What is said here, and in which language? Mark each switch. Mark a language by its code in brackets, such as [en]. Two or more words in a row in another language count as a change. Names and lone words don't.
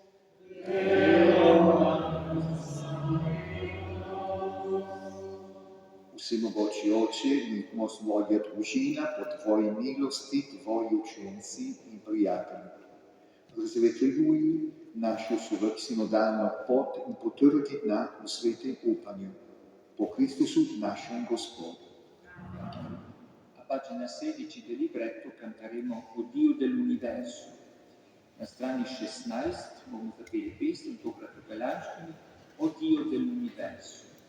[sl] Vsemogoči Oče, mi smo svoja družina po Tvoji milosti, Tvoji učenci in prijatelji. Razvetljuj našo sinodalno pot in potrdi nas v svetem upanju. Po Kristusu našem Gospodu. [it] A pagina 16 del libretto canteremo O Dio dell'universo. [sl] Na strani 16 bomo zapeli pesem, tokrat v Belaščini, O Dio dell'universo.